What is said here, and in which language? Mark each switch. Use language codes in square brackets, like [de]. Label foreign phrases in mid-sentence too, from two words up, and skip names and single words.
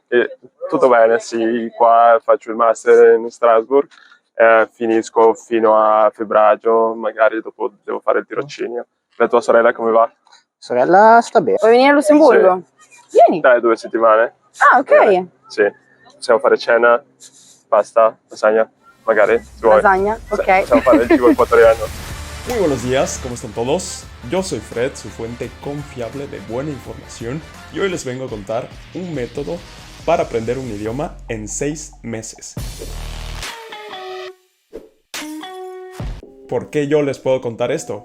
[it] tutto bene, sì, qua faccio il master in Strasbourg, finisco fino a febbraio, magari dopo devo fare il tirocinio. La tua sorella come va? Sorella sta bene. Vuoi venire a Lussemburgo? Vieni. Dai, 2 settimane. Ah, ok. Bene, sì. Possiamo fare cena, pasta, lasagna, magari, se vuoi. Lasagna, Sì, ok. possiamo fare il cibo ecuatoriano. [es] Muy buenos días, ¿cómo están todos? Yo soy Fred, su fuente confiable de buena información, y hoy les vengo a contar un método para aprender un idioma en 6 meses. ¿Por qué yo les puedo contar esto?